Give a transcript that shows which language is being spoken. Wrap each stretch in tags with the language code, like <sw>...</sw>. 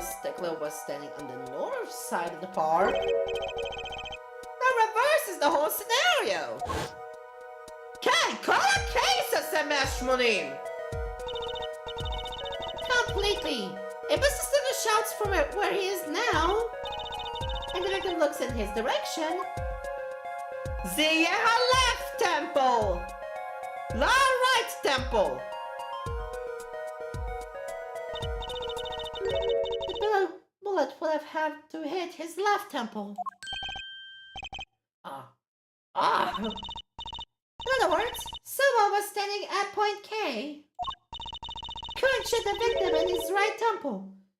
<en>Stickler was standing on the north side of the park, that reverses the whole scenario.</en> <he>כן, כל הקייס עושה 180.</he> <en>Completely. If Mr. Stickler shouts from where he is now, and the victim looks in his direction,</en> <he>זה יהיה ה-left temple, לא ה-right temple.</he> <en>the bullet would have had to hit his left temple. In other words, someone was standing at point K. Couldn't shoot the victim in his right temple.</en>